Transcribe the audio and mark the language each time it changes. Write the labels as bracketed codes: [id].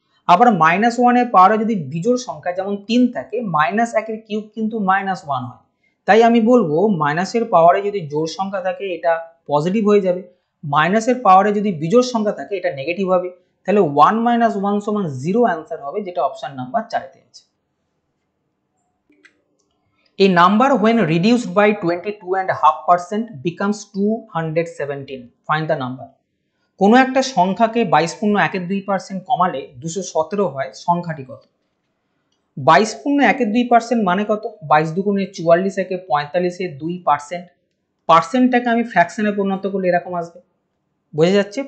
[bn] আবার -1 পাওয়ারে যদি বিজোড় সংখ্যা যেমন 3 থাকে, -1 কিউব কিন্তু -1 হয়। তাই আমি বলবো মাইনাসের পাওয়ারে যদি জোড় সংখ্যা থাকে এটা পজিটিভ হয়ে যাবে, মাইনাসের পাওয়ারে যদি বিজোড় সংখ্যা থাকে এটা নেগেটিভ হবে। তাহলে 1 - 1 = 0 অ্যান্সার হবে, যেটা অপশন নাম্বার 4 তে আছে। [en] A number when reduced by 22.5% becomes 217. Find the number. [bn] কোনো একটা সংখ্যাকে 22.12% কমালে 217 হয়, সংখ্যাটি কত? 22.12% মানে কত? 22 দুগুণে 44 একে 45 2%। পার্সেন্টটাকে আমি ফ্র্যাকশনে পরিণত করলে এরকম আসবে, বোঝা যাচ্ছে?